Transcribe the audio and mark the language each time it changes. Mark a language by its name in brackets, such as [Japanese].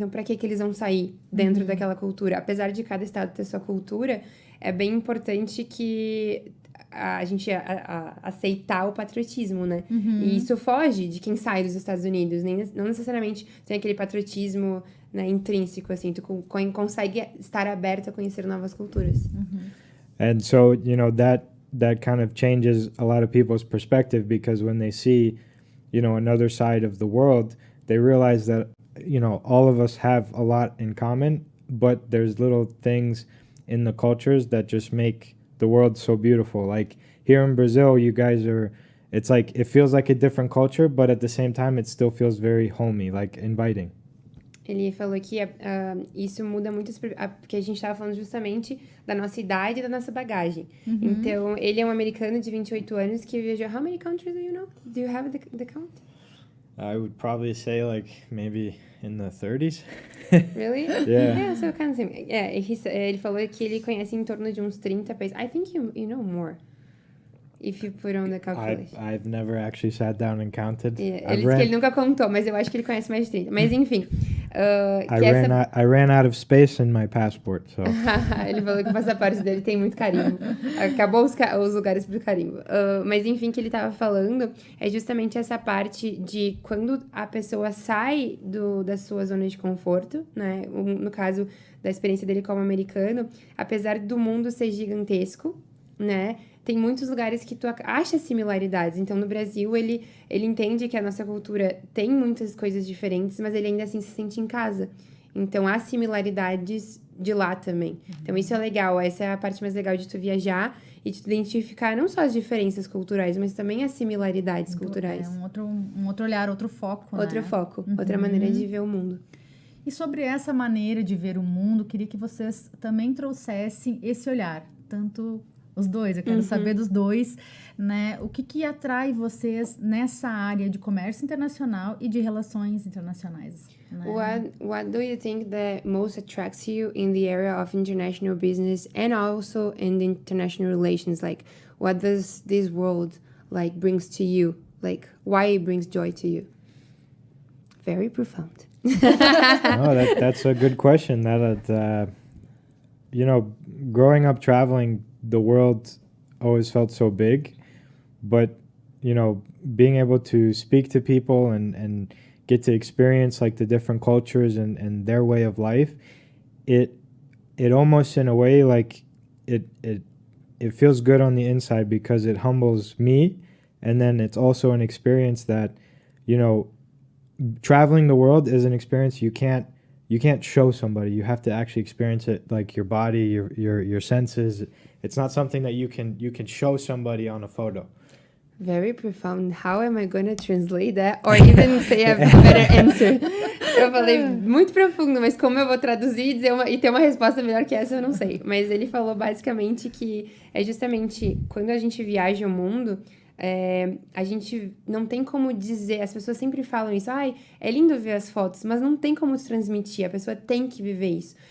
[Portuguese] Então, pra que eles vão sair dentro daquela cultura? Apesar de cada estado ter sua cultura, é bem importante que a gente aceitar o patriotismo, né? E isso foge de quem sai dos Estados Unidos. Não necessariamente tem aquele patriotismo, né, intrínseco, assim. Tu consegue estar aberto a conhecer novas culturas. [English] And so, you know, that kind of changes a lot of people's perspective, because when they see, you know, another side of the world, they realize that, you know, all of us have a lot in common, but there's little things in the cultures that just make the world so beautiful. Like here in Brazil, you guys it's like, it feels like a different culture, but at the same time, it still feels very homey, like inviting. [Portuguese] Ele falou que isso muda muito, porque a gente estava falando justamente da nossa idade e da nossa bagagem. Então, ele é um americano de 28 anos que viajou. [English] How many countries do you know? Do you have the count? I would probably say like maybe in the 30s. Really? Yeah. Yeah, so kind of same. [Portuguese] Yeah, ele falou que ele conhece em torno de uns 30 países. [English] I think you know more. If you put on the calculation. I've never actually sat down and counted. [Portuguese] Yeah, ele disse que ele nunca contou, mas eu acho que ele conhece mais de 30. Mas enfim. [English] I ran out of space in my passport, so. [Portuguese] Ele falou que o passaporte dele tem muito carimbo. Acabou os lugares pro carimbo. Mas enfim, que ele tava falando é justamente essa parte de quando a pessoa sai da sua zona de conforto, né? No caso da experiência dele como americano, apesar do mundo ser gigantesco, né? Tem muitos lugares que tu acha similaridades. Então, no Brasil, ele entende que a nossa cultura tem muitas coisas diferentes, mas ele ainda assim se sente em casa. Então, há similaridades de lá também. Então, isso é legal. Essa é a parte mais legal de tu viajar e de tu identificar não só as diferenças culturais, mas também as similaridades culturais. Um outro olhar, outro foco, Outro foco, outra maneira de ver o mundo. E sobre essa maneira de ver o mundo, queria que vocês também trouxessem esse olhar, tanto os dois, eu quero saber dos dois, né? O que atrai vocês nessa área de comércio internacional e de relações internacionais? Né? [English] What do you think that most attracts you in the area of international business and also in the international relations? Like, what does this world like brings to you? Like, why it brings joy to you? Very profound. That's a good question. You know, growing up traveling, the world always felt so big, but, you know, being able to speak to people and get to experience like the different cultures and their way of life, it almost in a way like it feels good on the inside because it humbles me, and then it's also an experience that, you know, traveling the world is an experience you can't show somebody. You have to actually experience it, like your body, your senses. It's not something that you can show somebody on a photo. Very profound. How am I gonna translate that? Or even say a better answer? [Portuguese] Eu falei muito profundo, mas como eu vou traduzir e ter uma resposta melhor que essa, eu não sei. Mas ele falou basicamente que é justamente quando a gente viaja o mundo, a gente não tem como dizer, as pessoas sempre falam isso, ai, é lindo ver as fotos, mas não tem como transmitir, a pessoa tem que viver isso.